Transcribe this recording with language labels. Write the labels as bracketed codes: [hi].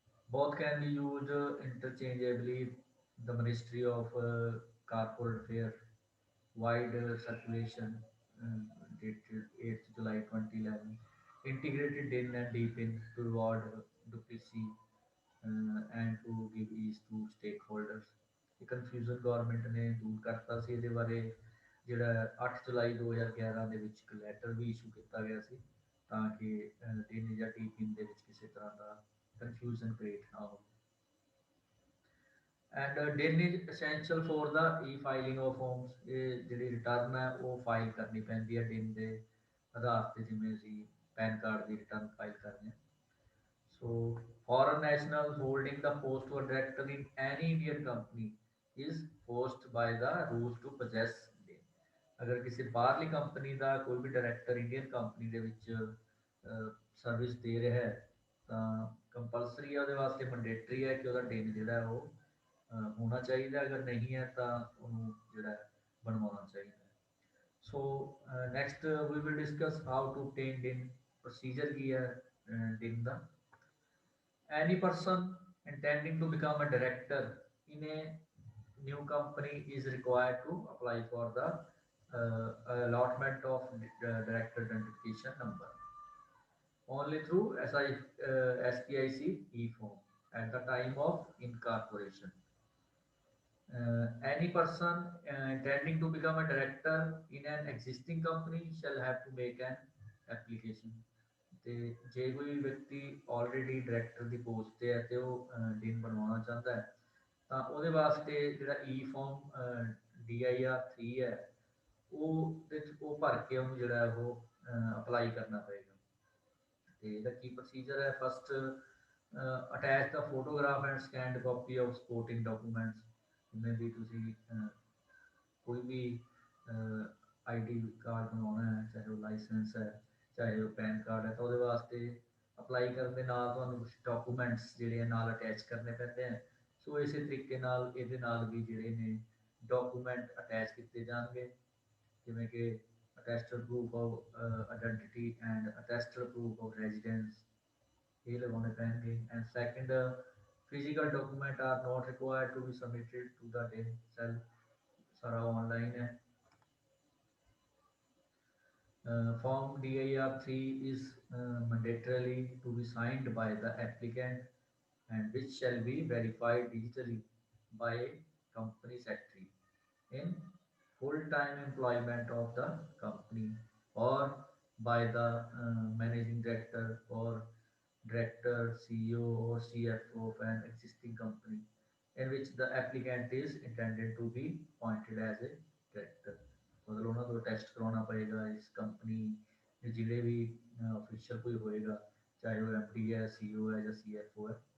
[en] Both can be used interchangeably। The Ministry of Corporate Affairs wide circulation dated 8th July 2011 integrated DIN and DPIN to avoid duplicacy and to give ease to stakeholders. [pa] ਇਹ confusion government ਨੇ ਦੂਰ ਕਰਤਾ ਸੀ ਇਹਦੇ ਬਾਰੇ। ਜਿਹੜਾ 8 ਜੁਲਾਈ 2011 ਦੇ ਵਿੱਚ ਇੱਕ ਲੈਟਰ ਵੀ ਇਸ਼ੂ ਕੀਤਾ ਗਿਆ ਸੀ ਤਾਂ ਕਿ ਦਿਨ ਜਾਂ ਟੀ ਪਿਨ ਦੇ ਵਿੱਚ ਕਿਸੇ ਤਰ੍ਹਾਂ ਦਾ ਕਨਫਿਊਜ਼ਨ ਕ੍ਰੀਏਟ ਨਾ ਹੋਵੇ। [en] And DIN is essential for the e-filing of forms। [pa] ਇਹ ਜਿਹੜੀ ਰਿਟਰਨ ਹੈ ਉਹ ਫਾਈਲ ਕਰਨੀ ਪੈਂਦੀ ਹੈ DIN ਦੇ ਆਧਾਰ ਤੇ, ਜਿਵੇਂ ਅਸੀਂ ਪੈਨ ਕਾਰਡ ਦੀ ਰਿਟਰਨ ਫਾਈਲ ਕਰਦੇ ਹਾਂ। [en] So foreign nationals holding the post or director in any Indian company is forced by the rules to possess DIN। [pa] ਅਗਰ ਕਿਸੇ ਬਾਹਰਲੀ ਕੰਪਨੀ ਦਾ ਕੋਈ ਵੀ ਡਾਇਰੈਕਟਰ ਇੰਡੀਅਨ ਕੰਪਨੀ ਦੇ ਵਿੱਚ ਸਰਵਿਸ ਦੇ ਰਿਹਾ ਹੈ ਤਾਂ ਕੰਪਲਸਰੀ ਹੈ ਉਹਦੇ ਵਾਸਤੇ, ਮੈਂਡੇਟਰੀ ਹੈ ਕਿ ਉਹਦਾ DIN ਜਿਹੜਾ ਹੈ ਉਹ ਹੋਣਾ ਚਾਹੀਦਾ। ਅਗਰ ਨਹੀਂ ਹੈ ਤਾਂ ਉਹਨੂੰ ਜਿਹੜਾ ਬਣਵਾਉਣਾ ਚਾਹੀਦਾ। [en] So next we will discuss how to obtain DIN। [pa] Procedure ਕੀ ਹੈ DIN ਦਾ। [en] Any person intending to become a director in a new company is required to apply for the allotment of director identification number only through SPIC e-form at the time of incorporation। Any person intending to become a director in an existing company shall have to make an application। [pa] ਤੇ ਜੇ ਕੋਈ ਵਿਅਕਤੀ already director ਦੀ post ਤੇ ਹੈ ਤੇ ਉਹ DIN ਬਣਵਾਉਣਾ ਚਾਹੁੰਦਾ ਹੈ ਤਾਂ ਉਹਦੇ ਵਾਸਤੇ ਜਿਹੜਾ e-form DIR3 ਹੈ ਉਹ ਭਰ ਕੇ ਉਹਨੂੰ ਜਿਹੜਾ ਉਹ ਅਪਲਾਈ ਕਰਨਾ ਪਏਗਾ। ਤੇ ਇਹਦਾ ਕੀ ਪ੍ਰੋਸੀਜਰ ਹੈ? [en] First attach the photograph and scanned copy of supporting documents. [pa] ਜਿਵੇਂ ਵੀ ਤੁਸੀਂ ਕੋਈ ਵੀ ID ਕਾਰਡ ਬਣਾਉਣਾ ਹੈ, ਚਾਹੇ ਉਹ ਲਾਇਸੈਂਸ ਹੈ ਚਾਹੇ ਉਹ ਪੈਨ ਕਾਰਡ ਹੈ, ਤਾਂ ਉਹਦੇ ਵਾਸਤੇ ਅਪਲਾਈ ਕਰਨ ਦੇ ਨਾਲ ਤੁਹਾਨੂੰ ਕੁਛ ਡਾਕੂਮੈਂਟਸ ਜਿਹੜੇ ਆ ਨਾਲ ਅਟੈਚ ਕਰਨੇ ਪੈਂਦੇ ਆ। ਸੋ ਇਸੇ ਤਰੀਕੇ ਨਾਲ ਇਹਦੇ ਨਾਲ ਵੀ ਜਿਹੜੇ ਨੇ ਡਾਕੂਮੈਂਟ ਅਟੈਚ ਕੀਤੇ ਜਾਣਗੇ, ਜਿਵੇਂ ਕਿ [en] attested proof of identity and attested proof of residence, [pa] ਇਹ ਲਗਾਉਣੇ ਪੈਣਗੇ। [en] And second, physical document are not required to be submitted to the DIN cell. [pa] ਸਾਰਾ ਆਨਲਾਈਨ ਹੈ। [en] Form DIR3 is mandatorily to be signed by the applicant and which shall be verified digitally by a company secretary in full-time employment of the company or by the managing director or director, CEO or CFO of an existing company in which the applicant is intended to be appointed as a director। [pa] ਮਤਲਬ ਉਹਨਾਂ ਤੋਂ test ਕਰਾਉਣਾ ਪਏਗਾ ਇਸ company ਦੇ ਜਿਹੜੇ ਵੀ official ਕੋਈ ਹੋਏਗਾ, ਚਾਹੇ ਉਹ MD ਹੈ, CEO ਹੈ ਜਾਂ CFO ਹੈ।